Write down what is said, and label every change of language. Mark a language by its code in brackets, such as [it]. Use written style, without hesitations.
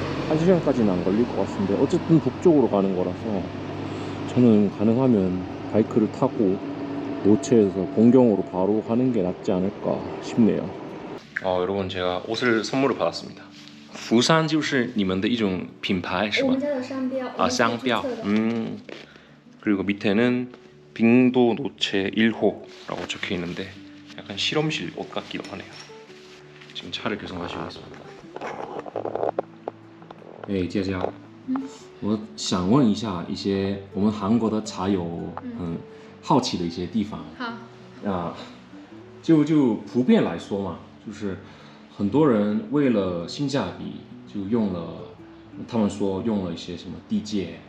[ko] 1시간까지는 안 걸릴 것 같은데 어쨌든 북쪽으로 가는 거라서 저는 가능하면 바이크를 타고 노체에서 본경으로 바로 가는 게 낫지 않을까 싶네요. 여러분, 제가 옷을 선물을 받았습니다. [zh] 부산 就是你们的一种品牌是吧? 我们家有商标。商标. [ko] 그리고 밑에는 빙도 노체 1호라고 적혀 있는데 약간 실험실 옷 같기도 하네요. 지금 차를 계속 마시고 있습니다. [zh] 姐姐，我想问一下一些我们韩国的茶友很好奇的一些地方。好。就普遍来说嘛，就是很多人为了性价比就用了，他们说用了一些什么地芥，